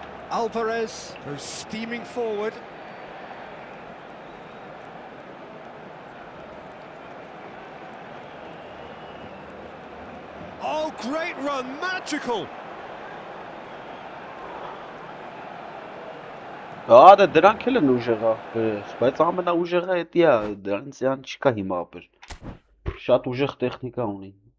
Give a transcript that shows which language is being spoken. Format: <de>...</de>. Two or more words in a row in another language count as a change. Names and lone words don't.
<en>Alvarez goes steaming forward. Oh, great run, magical!</en> <hy>Ահա դրանք էլ են ուժեղա, բայց ամենաուժեղը էդի է, դրանց յան չկա հիմա ապեր։ Շատ ուժեղ տեխնիկա ունի։</hy>